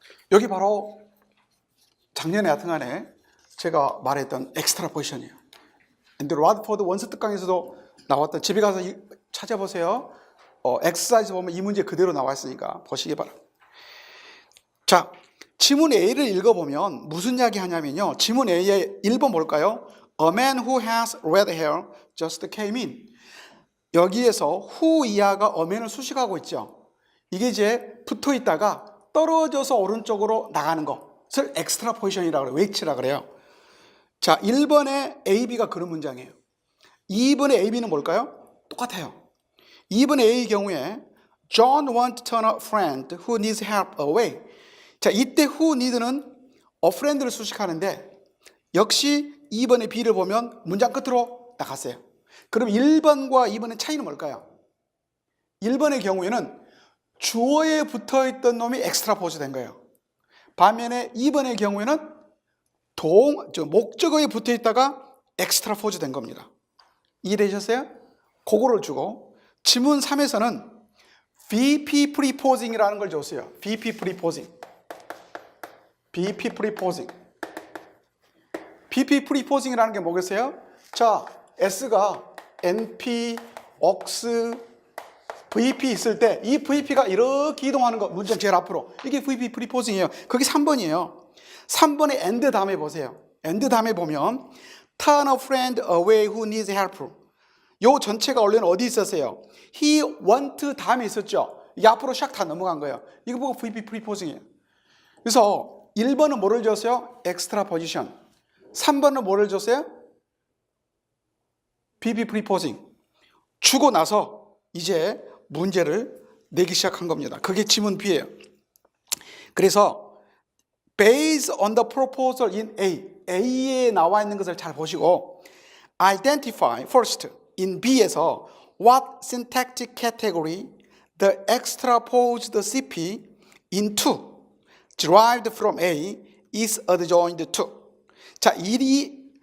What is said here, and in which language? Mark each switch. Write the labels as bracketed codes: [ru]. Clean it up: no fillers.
[ko] 여기 바로 작년에 하여튼간에 제가 말했던 엑스트라 포지션이에요. 앤드루 라드포드 원서 특강에서도 나왔던 집에 가서 찾아보세요. 엑서사이즈 보면 이 문제 그대로 나와 있으니까 보시기 바랍니다. 자, 지문 A를 읽어보면 무슨 이야기 하냐면요. 지문 A의 1번 뭘까요? [en] A man who has red hair just came in. [ko] 여기에서 who 이하가 a man을 수식하고 있죠. 이게 이제 붙어 있다가 떨어져서 오른쪽으로 나가는 것을 엑스트라 포지션이라고 그래요. 웨이츠라고 그래요. 자, 1번에 A, B가 그런 문장이에요. 2번에 A, B는 뭘까요? 똑같아요. 2번 A의 경우에 [en] John wants to turn a friend who needs help away. [ko] 자, 이때 [en] who need [ko] 는 a friend를 수식하는데 역시 2번의 B를 보면 문장 끝으로 나갔어요. 그럼 1번과 2번의 차이는 뭘까요? 1번의 경우에는 주어에 붙어있던 놈이 엑스트라 포즈 된 거예요. 반면에 2번의 경우에는 목적어에 붙어있다가 엑스트라 포즈 된 겁니다. 이해되셨어요? 그거를 주고 지문 3에서는 VP 프리포징이라는 걸 줬어요. VP 프리포징. VP 프리포징. VP 프리포징이라는 게 뭐겠어요? 자, S가 NP, OX, VP 있을 때 이 VP가 이렇게 이동하는 거 문장 제일 앞으로 이게 VP 프리포징이에요. 그게 3번이에요. 3번에 and 다음에 보세요. and 다음에 보면 [en] turn a friend away who needs help. [ko] 요 전체가 원래는 어디 있었어요? [en] He want [ko] 다음에 있었죠. 이게 앞으로 샥 다 넘어간 거예요. 이거 보고 VP 프리포징이에요. 그래서 1번은 뭐를 줬어요? extra position. 3번은 뭐를 줬어요? VP 프리포징. 주고 나서 이제 문제를 내기 시작한 겁니다. 그게 지문 B예요. 그래서 [en] based on the proposal in A [ko] 에 나와 있는 것을 잘 보시고 [en] identify first in B [ko] 에서 [en] what syntactic category the extraposed CP into derived from A is adjoined to. [ko] 자, 이